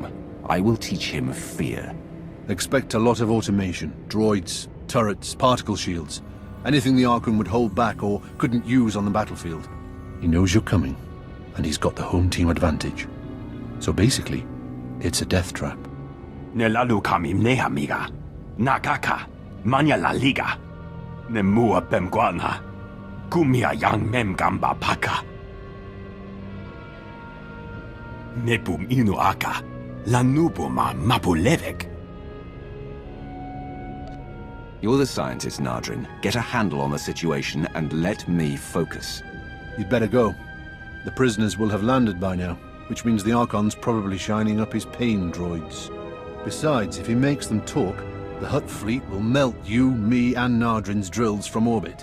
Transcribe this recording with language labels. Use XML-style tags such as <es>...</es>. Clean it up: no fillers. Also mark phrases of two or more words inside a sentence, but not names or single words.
<en>I will teach him fear. Expect a lot of automation, droids, turrets, particle shields. Anything the Archon would hold back or couldn't use on the battlefield. He knows you're coming, and he's got the home team advantage. So basically, it's a death trap. Nelalu kamim nehamiga, nakaka, manya la liga, nemua bemguana, kumia yang mem gamba paka. Nepum inu aka, lanubuma mapulevek. You're the scientist, Nadrin. Get a handle on the situation and let me focus. You'd better go. The prisoners will have landed by now, which means the Archon's probably shining up his pain droids. Besides, if he makes them talk, the Hutt fleet will melt you, me, and Nadrin's drills from orbit.</en>